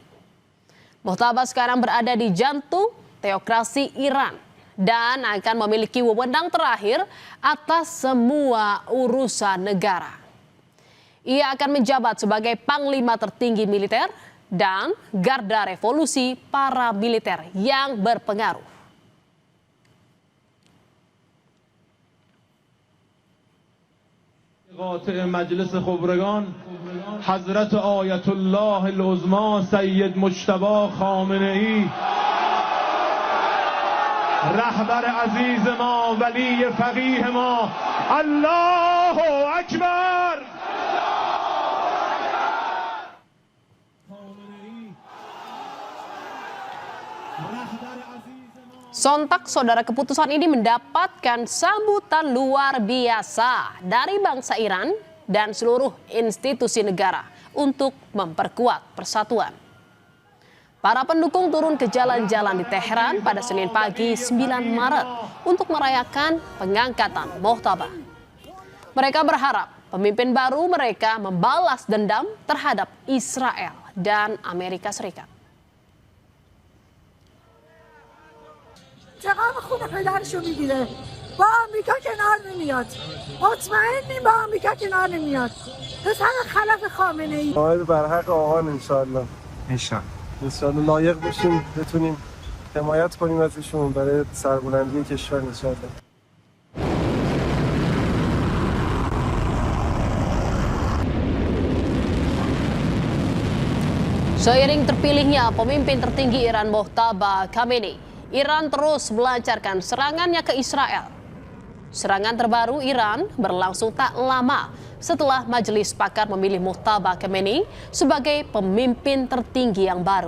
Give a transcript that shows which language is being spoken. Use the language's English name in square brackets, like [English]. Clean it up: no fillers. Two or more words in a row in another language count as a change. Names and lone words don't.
[Indonesian] Mojtaba sekarang berada di jantung teokrasi Iran dan akan memiliki wewenang terakhir atas semua urusan negara. Ia akan menjabat sebagai panglima tertinggi militer dan garda revolusi para militer yang berpengaruh. [Persian] قاطع مجلس خبرگان حضرت آیت الله العظما سید مجتبی خامنه‌ای رهبر عزیز ما ولی فقیه ما [Arabic] الله اکبر. [Indonesian] Sontak saudara, keputusan ini mendapatkan sambutan luar biasa dari bangsa Iran dan seluruh institusi negara untuk memperkuat persatuan. Para pendukung turun ke jalan-jalan di Teheran pada Senin pagi 9 Maret untuk merayakan pengangkatan Mojtaba. Mereka berharap pemimpin baru mereka membalas dendam terhadap Israel dan Amerika Serikat. [Persian] چقدر خون پدرشو میگیره با آمریکا کنار نمیاد مطمئنیم با آمریکا کنار نمیاد پسر خلف خامنه ای باید بر حق آقان انشالله انشالله لایق بشیم بتونیم حمایت کنیم ازشون برای سربلندی کشور انشالله. [Indonesian] Seiring terpilihnya pemimpin tertinggi Iran Mojtaba Khamenei, Iran terus melancarkan serangannya ke Israel. Serangan terbaru Iran berlangsung tak lama setelah Majelis Pakar memilih Mojtaba Khamenei sebagai pemimpin tertinggi yang baru.